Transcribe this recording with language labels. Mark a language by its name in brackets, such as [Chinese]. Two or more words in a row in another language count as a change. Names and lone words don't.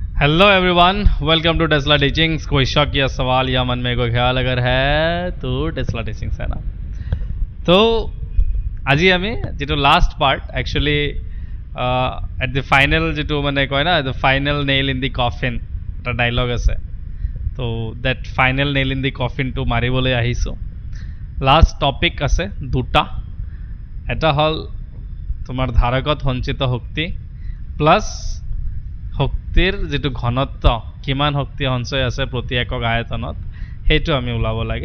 [English] hello everyone, welcome to [Hindi] टेस्ला टीचिंग्स। कोई शक या सवाल या मन में कोई ख्याल अगर है तो टेस्ला टीचिंग्स है ना। [Assamese] तो আজি আমি যেটো [English] last part actually at the final [Assamese] যেটো মানে কয় না [English] the final nail in the coffin [Assamese] এটা ডায়লগ আছে। তো [English] that final nail in the coffin [Assamese] মাৰিবলৈ আহিছোঁ। [English] last topic [Assamese] আছে দুটা। এটা হ'ল তোমাৰ ধাৰকত সঞ্চিত শক্তি প্লাছ শক্তিৰ যেটো ঘনত্ব, কিমান শক্তি সঞ্চয় আছে প্ৰতি একক আয়তনত, সেইটো আমি ওলাব লাগে।